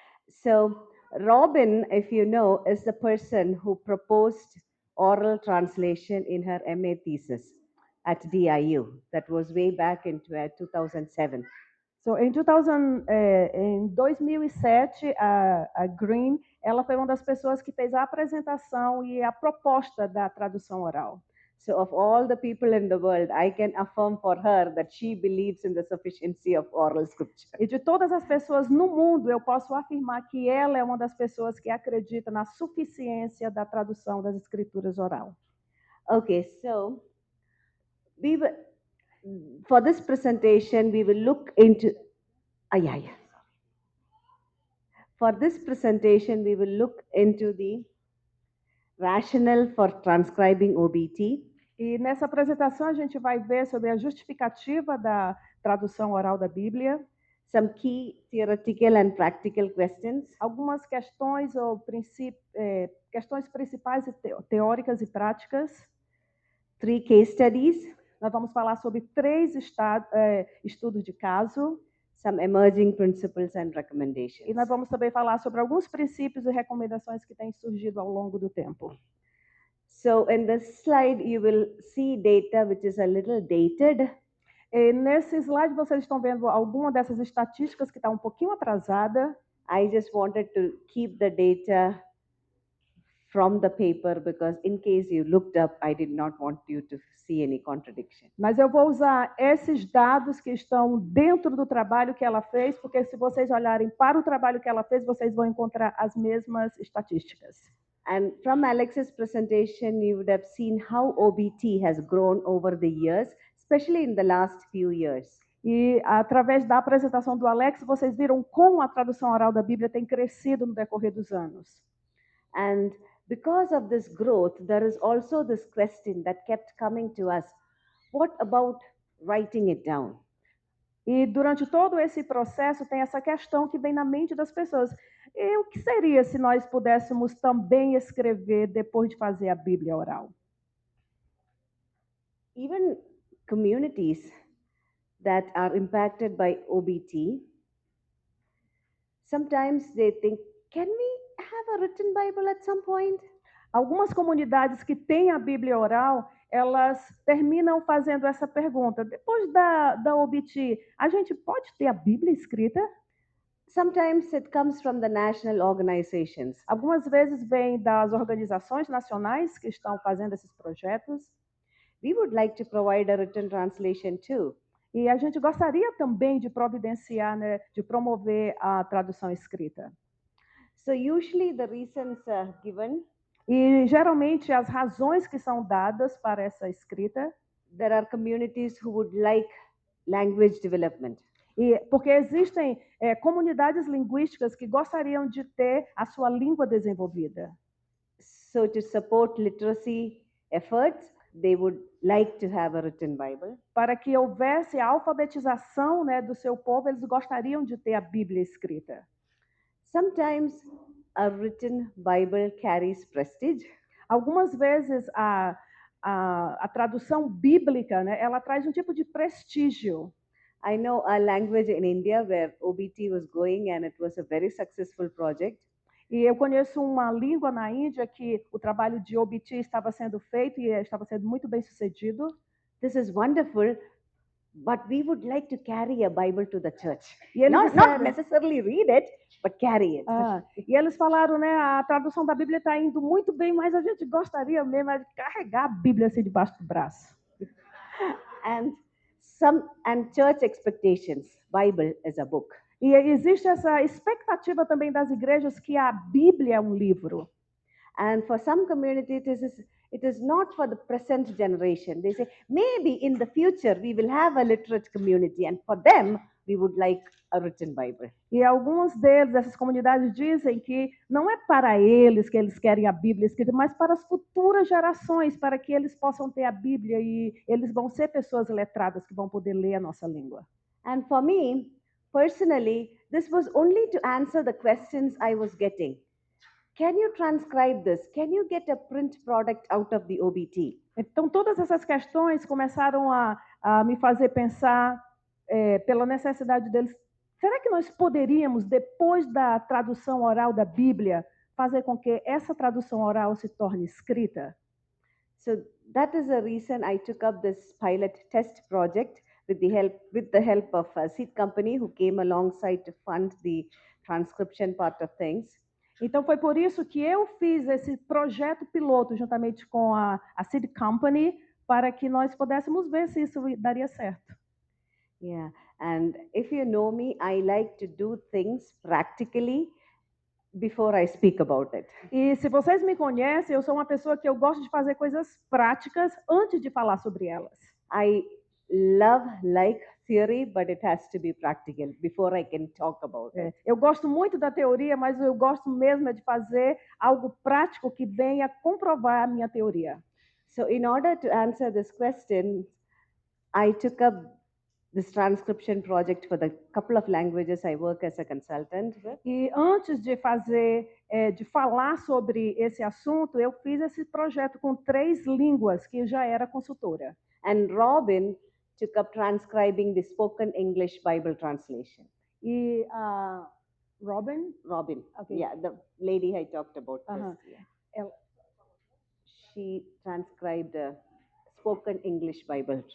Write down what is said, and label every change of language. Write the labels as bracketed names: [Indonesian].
[English] So Robin, if you know, is the person who proposed oral translation in her MA thesis at DIU. That was way back in 2007. [Portuguese] So, em 2007, a Green, ela foi uma das pessoas que fez a apresentação e a proposta da tradução oral. [English] So of all the people in the world, I can affirm for her that she believes in the sufficiency of oral scripture. [Portuguese] E de todas as pessoas no mundo, eu posso afirmar que ela é uma das pessoas que acredita na suficiência da tradução das escrituras oral. [English] Okay, so for this presentation, we will look into For this presentation, we will look into the rationale for transcribing OBT. [Portuguese] E nessa apresentação a gente vai ver sobre a justificativa da tradução oral da Bíblia. [English] Some key theoretical and practical questions. [Portuguese] Algumas questões ou questões principais teóricas e práticas. [English] 3 case studies. [Portuguese] Nós vamos falar sobre 3 estudos de caso. [English] Some emerging principles and recommendations. [Portuguese] E nós vamos também falar sobre alguns princípios e recomendações que têm surgido ao longo do tempo. [English] So in this slide you will see data which is a little dated. [Portuguese] E nesse slide vocês estão vendo alguma dessas estatísticas que está um pouquinho atrasada. [English] I just wanted to keep the data from the paper because in case you looked up, I did not want you to see any contradiction. [Portuguese] Mas eu vou usar esses dados que estão dentro do trabalho que ela fez, porque se vocês olharem para o trabalho que ela fez, vocês vão encontrar as mesmas estatísticas. [English] And from Alex's presentation, you would have seen how OBT has grown over the years, especially in the last few years. [Portuguese] E através da apresentação do Alex, vocês viram como a tradução oral da Bíblia tem crescido no decorrer dos anos. [English] And because of this growth, there is also this question that kept coming to us. What about writing it down? [Portuguese] E durante todo esse processo tem essa questão que vem na mente das pessoas. E o que seria se nós pudéssemos também escrever depois de fazer a Bíblia oral? [English] Even communities that are impacted by OBT, sometimes they think, can we have a written Bible at some point? [Portuguese] Algumas comunidades que têm a Bíblia oral, elas terminam fazendo essa pergunta. Depois da OBT, a gente pode ter a Bíblia escrita? [English] Sometimes it comes from the national organizations. [Portuguese] Algumas vezes vem das organizações nacionais que estão fazendo esses projetos. [English] We would like to provide a written translation too. [Portuguese] E a gente gostaria também de providenciar, né, de promover a tradução escrita. [English] So usually the reasons given, [Portuguese] E geralmente as razões que são dadas para essa escrita, [English] there are communities who would like language development. [Portuguese] e porque existem comunidades linguísticas que gostariam de ter a sua língua desenvolvida. [English] So to support literacy efforts, they would like to have a written Bible. [Portuguese] Para que houvesse a alfabetização, né, do seu povo, eles gostariam de ter a Bíblia escrita. [English] Sometimes a written Bible carries prestige. [Portuguese] Algumas vezes a tradução bíblica, né, ela traz um tipo de prestígio. [English] I know a language in India where OBT was going and it was a very successful project. [Portuguese] E eu conheço uma língua na Índia que o trabalho de OBT estava sendo feito e estava sendo muito bem sucedido. [English] This is wonderful, but we would like to carry a Bible to the church. [Portuguese] E eles [English] Not [Portuguese] disseram, [English] necessarily read it, but carry it. [Portuguese] e eles falaram, né, a tradução da Bíblia está indo muito bem, mas a gente gostaria mesmo de carregar a Bíblia assim debaixo do braço. [English] And church expectations. Bible is a book. [Portuguese] E existe essa expectativa também das igrejas que a Bíblia é um livro. [English] And for some communities, it is not for the present generation. They say, maybe in the future we will have a literate community, and for them, we would like a written Bible. [Portuguese] E alguns deles, essas comunidades, dizem que não é para eles que eles querem a Bíblia escrita, mas para as futuras gerações, para que eles possam ter a Bíblia e eles vão ser pessoas letradas que vão poder ler a nossa língua. [English] And for me, personally, this was only to answer the questions I was getting. Can you transcribe this? Can you get a print product out of the OBT? [Portuguese] Então, todas essas questões começaram a me fazer pensar pela necessidade deles. Será que nós poderíamos, depois da tradução oral da Bíblia, fazer com que essa tradução oral se torne escrita? [English] So that is the reason I took up this pilot test project with the help of a seed company who came alongside to fund the transcription part of things. [Portuguese] Então, foi por isso que eu fiz esse projeto piloto juntamente com a Seed Company, para que nós pudéssemos ver se isso daria certo. [English] Yeah, and if you know me, I like to do things practically before I speak about it. [Portuguese] E se vocês me conhecem, eu sou uma pessoa que eu gosto de fazer coisas práticas antes de falar sobre elas. [English] I like theory, but it has to be practical before I can talk about it. [Portuguese] Eu gosto muito da teoria, mas eu gosto mesmo de fazer algo prático que venha comprovar a minha teoria. [English] So in order to answer this question, I took up this transcription project for the couple of languages I work as a consultant with. [Portuguese] E antes de de falar sobre esse assunto, eu fiz esse projeto com 3 línguas que já era consultora. [English] And Robin took up transcribing the spoken English Bible translation. [Portuguese] E Robin, [English] Okay. Yeah, the lady I talked about Uh-huh. this. Yeah. She transcribed the spoken English Bible.